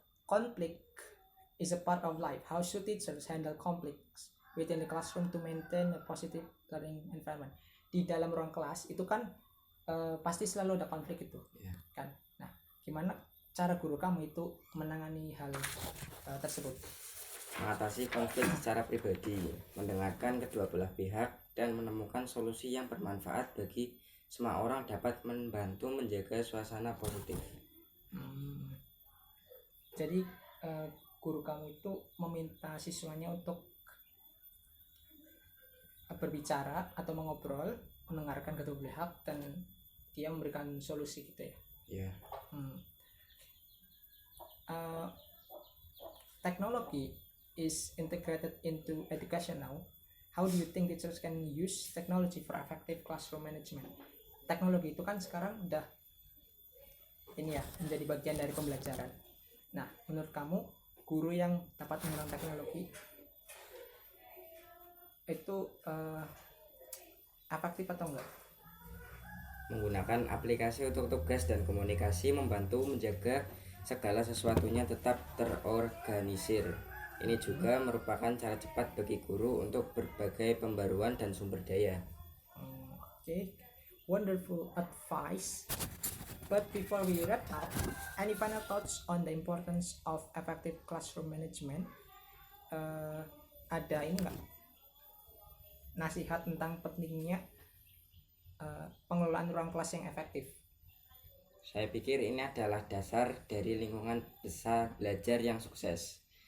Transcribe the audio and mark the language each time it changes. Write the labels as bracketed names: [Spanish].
[English] Conflict is a part of life. How should teachers handle conflicts within the classroom to maintain a positive learning environment? [Indonesian] Di dalam ruang kelas itu kan pasti selalu ada konflik itu, kan? Nah, gimana cara guru kamu itu menangani hal tersebut? Mengatasi konflik secara pribadi, mendengarkan kedua belah pihak, dan menemukan solusi yang bermanfaat bagi semua orang dapat membantu menjaga suasana positif. Jadi guru kamu itu meminta siswanya untuk berbicara atau mengobrol, mendengarkan kedua pihak, dan dia memberikan solusi gitu ya? Yeah. [English] Technology is integrated into education now. How do you think teachers can use technology for effective classroom management? [Indonesian] Teknologi itu kan sekarang udah ini ya, menjadi bagian dari pembelajaran. Nah, menurut kamu guru yang dapat menggunakan teknologi itu efektif atau enggak? Menggunakan aplikasi untuk tugas dan komunikasi membantu menjaga segala sesuatunya tetap terorganisir. Ini juga merupakan cara cepat bagi guru untuk berbagai pembaruan dan sumber daya. [English] Okay, wonderful advice. But before we wrap up, any final thoughts on the importance of effective classroom management? [Indonesian] Ada ini enggak? Nasihat tentang pentingnya pengelolaan ruang kelas yang efektif. Saya pikir ini adalah dasar dari lingkungan besar belajar yang sukses.